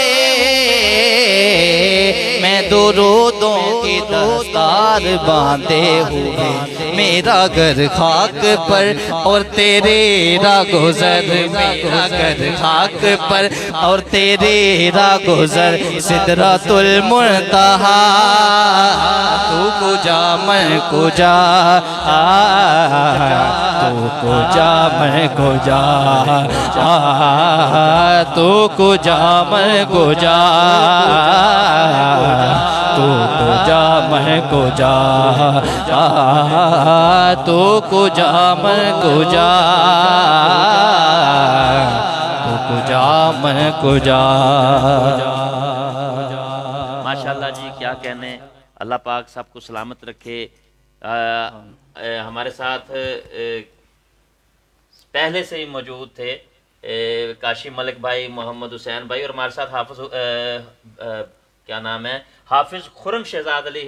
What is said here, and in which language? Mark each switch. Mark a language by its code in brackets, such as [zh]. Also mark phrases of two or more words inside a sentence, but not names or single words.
[ur] میں درودوں کی دستار باندھے ہوئے میرا گھر خاک پر اور تیرے راہ گزر میرا گھر خاک پر اور تیرے راہ گزر سدرۃ المنتہا تو کجا میں کجا تو کجا میں کجا تو کجا میں کجا تو کجا میں کجا تو کجا میں کجا تو کجا میں کجا ماشاءاللہ جی کیا کہنے اللہ پاک سب کو سلامت رکھے ہمارے ساتھ پہلے سے ہی موجود تھے کاشی ملک بھائی محمد حسین بھائی اور ہمارے ساتھ حافظ کیا نام ہے حافظ خرم شہزاد علی